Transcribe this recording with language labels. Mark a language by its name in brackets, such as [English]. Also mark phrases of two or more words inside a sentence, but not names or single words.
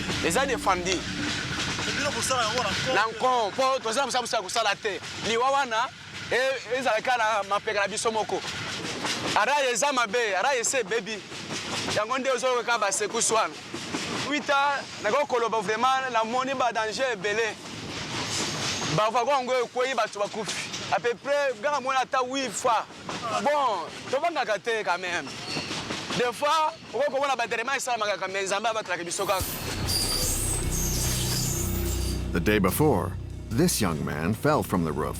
[Lingala] eza défendu na nko mpo toza mosabusa ya kosala te liwa wana ezalaka na mapeka na biso moko ara eza mabe ara ese ebebi yango nde ozoyoka basekusu wana wita nakokoloba vraiment namoni badanger ebele bavago yango ekwei bato bakufi [French] à peu près [Lingala] gara mona ata 8 fois bon tobangaka te [French] quand même des fois [Lingala] okokomona baderema esalamaka kame nzambe abatalaka biso kaka. [English] The day before, this young man fell from the roof.